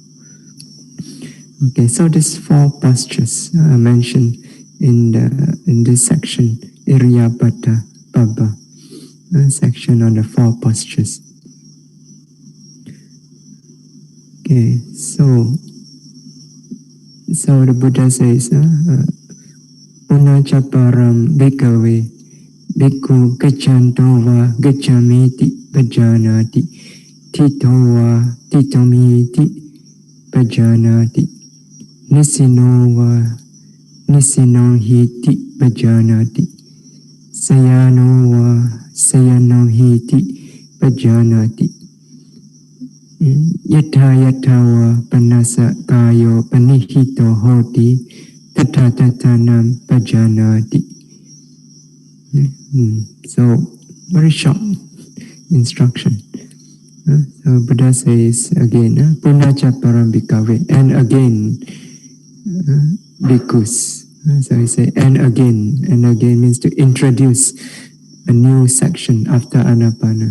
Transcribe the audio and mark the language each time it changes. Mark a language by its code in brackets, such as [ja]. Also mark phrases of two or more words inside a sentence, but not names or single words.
[en] Okay, so these 4 postures are mentioned in this section, [pi] Iriyabhata Baba, [en] section on the 4 postures. Okay, so the Buddha says, [pi] Punachaparam bhikkhave bhikkhu gaccanto va gaccamiti pajanati tito va titomiti pajanati nisino va nisino hiti pajanati sayano va sayano hiti pajanati yatha yatha va panasa kayo panihito hoti tata tatanam pajanati. [en] So very short instruction. So Buddha says again, [pi] Punacha param bhikkhave, [en] and again, bhikkhus. So he says, and again means to introduce a new section after Anapana.